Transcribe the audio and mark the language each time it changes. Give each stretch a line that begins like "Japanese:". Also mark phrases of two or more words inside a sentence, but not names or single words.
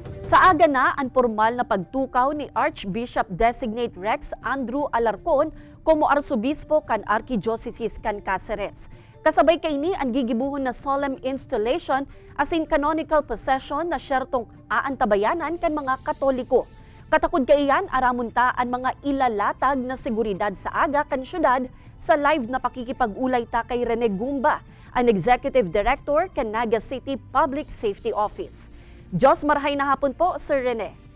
Bikol: Sa aga na ang formal na pagtukaw ni Archbishop-designate Rex Andrew Alarcon como arsobispo kan Archdiocese kan Cáceres. Kasabay kay ni ang gigibuhon na
English: solemn installation
Bikol: as in
English: canonical possession
Bikol: na syertong aantabayanan kan mga Katoliko. Katakod kaiyan aramunta ang mga ilalatag na seguridad sa aga kan syudad sa live na pakikipag-ulay ta kay Rene Gumba, ang Executive Director kan Naga City Public Safety Office. Diyos marahay na hapon po, Sir Rene.